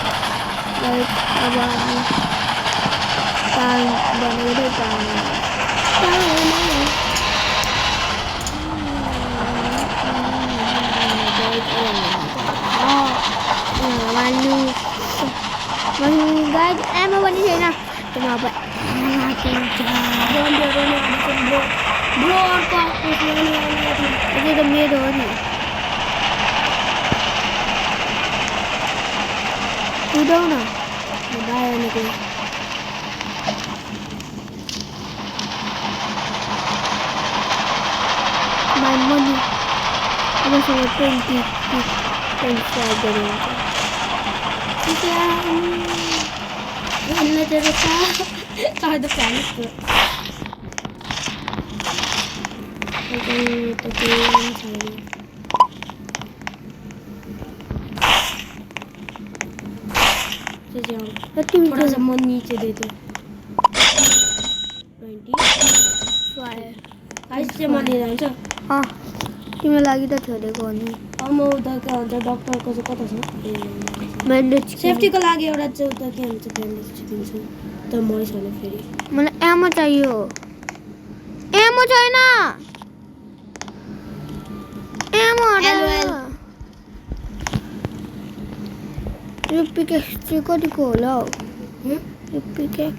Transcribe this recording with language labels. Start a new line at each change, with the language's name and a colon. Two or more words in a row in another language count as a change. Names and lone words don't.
Nepali: गाइज अब हामी काम बनाउँदै काम गाइज एमो पनि छैन त्यसमा अब ब्रो अर्को त्यो त मेरो हो नि कुदाउ न बाहिर निक्ल्यो
English: my money
Nepali: मसँग 25 गरेको यसले चाहिँ चाहे त प्यानिस
Hindi: थोड़ा सा मन नीचे दे दो
Nepali: 25 आइस चाहिँ मनी जान्छ अँ तिम्रो लागि त छोडेको हो नि अब म उता के भन्छ डक्टरको चाहिँ कता छ ब्यान्डेज सेफ्टीको लागि एउटा चाहिँ उता के भन्छ ब्यान्डेज दिन्छु त मै छैन फेरि मलाई एमो चाहियो एमो छैन एमो यो पिकेक्स चाहिँ कतिको होला हौ यो पिकेक्स